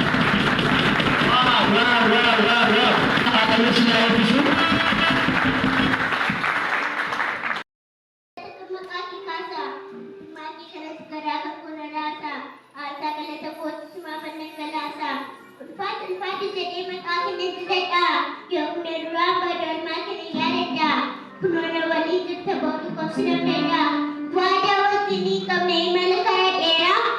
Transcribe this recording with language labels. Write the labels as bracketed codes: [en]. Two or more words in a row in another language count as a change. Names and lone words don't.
[wo] Waaw, waaw, waaw, waaw, waaw. Waaw, tamit si ñaari bisu. [om] Maqaa kee kaasaa. Maatii kanas garaa kan koo na raasaa. Aarsaa galata kootti simaa fannan galaasaa. Ulfaati, ulfaati jedhee maqaa kee nan jajadhaa. Yoo humna duraa baaduu almaa kana yaadadhaa. Kunoo na waliin jirta boodu kobsi nan danda'a. Waadaa wajjin hin qabne imala karaa dheeraa.